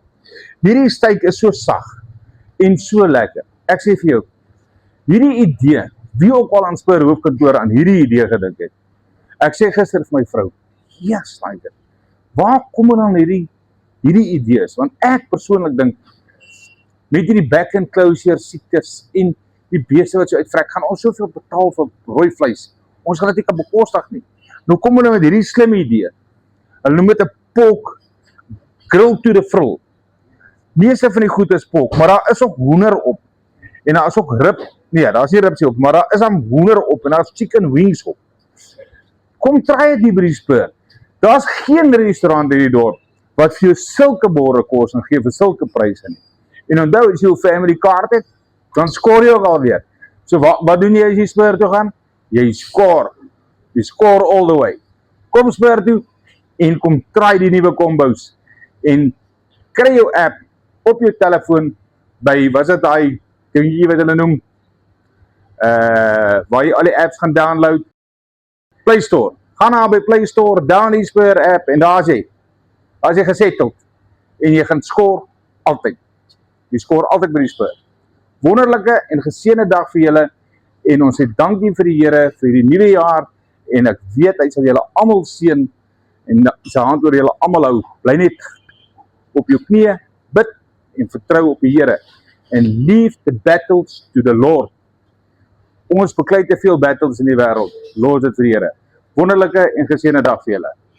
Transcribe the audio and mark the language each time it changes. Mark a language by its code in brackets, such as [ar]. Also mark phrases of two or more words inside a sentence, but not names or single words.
[af] Hierdie steak is so sag en so lekker. Ek sê vir jou, hierdie idee, wie ook al aan Spur hoofkantoor aan hierdie idee gedink het. Ek sê gister vir my vrou, yes, Tiger, waar kom dan hierdie idees? Want ek persoonlik dink, met hierdie [en] back and closure [af] siektes en die beeste wat so uitvrek, gaan ons soveel betaal vir rooi vleis. Ons gaan dit nie kan bekostig nie. Nou kom hulle met hierdie slim idee. Hulle noem dit 'n [en] pork grill to the frill. [af] Meeste van die goed is pork, maar daar is ook hoender op. En daar is ook rib, nee, daar is nie ribsie op, maar daar is dan hoender op en daar is [en] chicken wings [af] op. Kom try dit nie by die Spur. Daar is geen restaurant in die dorp wat vir jou sulke borde kos en gee vir sulke pryse nie. En onthou, as jy jou [en] family card [af] het, dan skoor jy ook alweer. So wat doen jy as jy Spur toe gaan? Jy skoor. Jy skoor [en] all the way. [af] Kom Spur toe en kom try die nuwe combos. En kry jou app op jou telefoon by, wat is dit daai dingetjie wat hulle noem? Waar jy al die apps gaan download. Play Store. Gaan na by Play Store, down die Spur app en daar is jy. As jy gesetteld en jy gaan skoor altyd. Jy skoor altyd by die Spur. Wonderlike en geseënde dag vir julle en ons sê dankie vir die Here vir die nuwe jaar en ek weet hy sal julle almal seën en sy hand oor julle almal hou. Bly net op jou knieë, bid en vertrou op die Here [en] and leave the battles to the Lord. [af] Ons beklei te veel battles in die wêreld. Los dit vir die Here. Wonderlike en geseënde dag vir julle.